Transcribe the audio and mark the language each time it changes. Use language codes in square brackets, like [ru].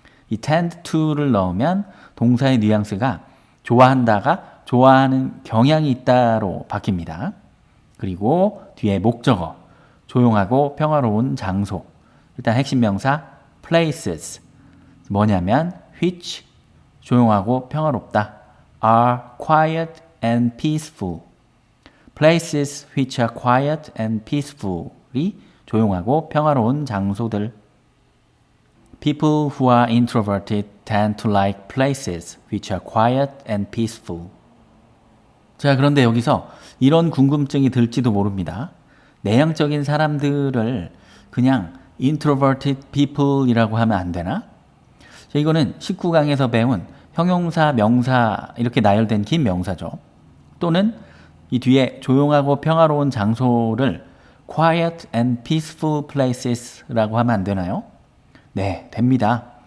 [ko] 이 [en] tend to [ko] 를 넣으면 동사의 뉘앙스가 좋아한다가 좋아하는 경향이 있다로 바뀝니다. 그리고 뒤에 목적어 조용하고 평화로운 장소. 일단 핵심 명사 places 뭐냐면 which 조용하고 평화롭다 [en] are quiet and peaceful. places which are quiet and peaceful [ko] 이 조용하고 평화로운 장소들. [en] People who are introverted tend to like places which are quiet and peaceful. [ko] 자, 그런데 여기서 이런 궁금증이 들지도 모릅니다. 내향적인 사람들을 그냥 [en] introverted people [ko] 이라고 하면 안 되나? 자, 이거는 19강에서 배운 형용사, 명사 이렇게 나열된 긴 명사죠. 또는 이 뒤에 조용하고 평화로운 장소를 [en] quiet and peaceful places [ko] 라고 하면 안 되나요? 네, 됩니다.